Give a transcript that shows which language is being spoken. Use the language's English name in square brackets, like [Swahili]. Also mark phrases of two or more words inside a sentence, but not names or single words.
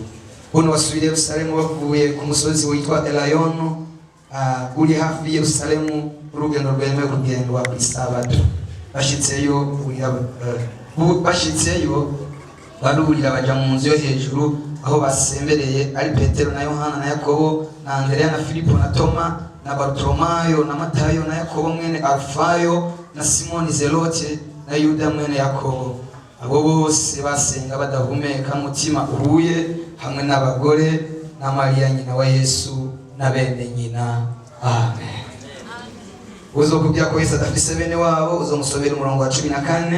[Rundi] Buno basubira i Yerusalemu bavuye ku musozi witwa Elayono uri hafi Yerusalemu, urugendo rwemewe kugendwa ku isabato. Bashitseyo barurira baja mu nzu yo hejuru aho basembereye ari Petero na Yohana na Yakobo na Andrea na Filipo na Toma na Bartolomayo na Matayo na Yakobo mwene Alfayo na Simoni Zelote na Yuda mwene Yakobo. Abo bose basenga badahumeka mutima uhuye, hamwe n'abagore na Mariya nyina wa Yesu na bene nyina. Amen. Uzokubwira ko Yesu adafise bene wabo uzomusobera umurongo wa 14.